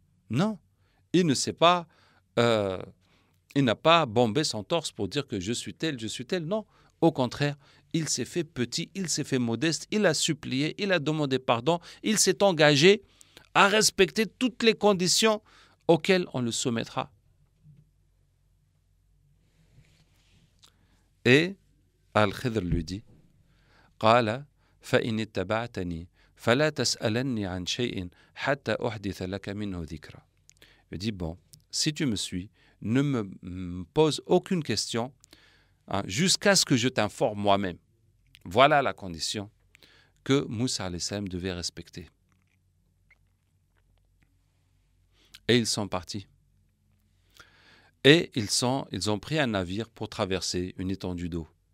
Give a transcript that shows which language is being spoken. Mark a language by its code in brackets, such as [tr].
[fr] Non, il ne sait pas, il n'a pas bombé son torse pour dire que je suis tel. Non, au contraire, il s'est fait petit, il s'est fait modeste, il a supplié, il a demandé pardon, il s'est engagé à respecter toutes les conditions auxquelles on le soumettra. Et Al-Khidr lui dit, [ar] قال فإن اتبعتني فلا تسألني عن شيء حتى أحدث لك منه ذكرى. [fr] Il dit, bon, si tu me suis, ne me pose aucune question jusqu'à ce que je t'informe moi-même. Voilà la condition que Moussa alayhi salam devait respecter. Et ils sont partis. Et ils ont pris un navire pour traverser une étendue d'eau.